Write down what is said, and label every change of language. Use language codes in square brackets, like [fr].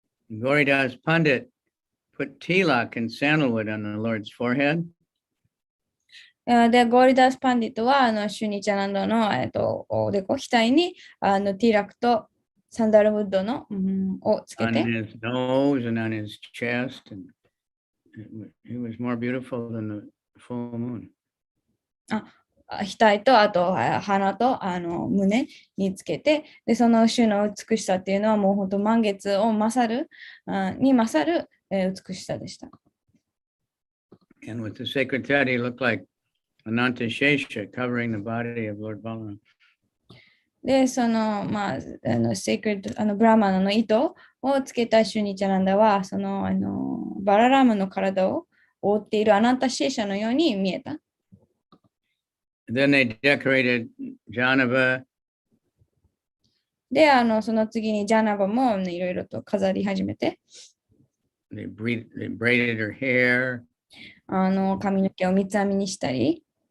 [en] Gauridas Pandit put tilak and sandalwood on the Lord's forehead. [ja] で、ゴーリダース・パンディットはシュニチャナンドの、おでこ、額にティーラクとサンダルウッドの、をつけて。 [en] On his nose and on his chest. And he was more beautiful than the full moon. [ja] 額と、あと鼻と胸につけて、で、その種の美しさっていうのはもう本当満月を勝る、美しさでした。 [en] And with the sacred thread, he looked like Ananta Shesha covering the body of Lord Balaram. [ja] で、その、セイクレッド、ブラマナの糸をつけたシュニチャナンダは、その、バララーマの体を覆っているアナンタシェーシャのように見えた。 [en] Then they decorated Janava. [ja] で、その次にジャナバもいろいろと飾り始めて。 [en] They braided her hair. [ja] 髪の毛を三つ編みにしたり。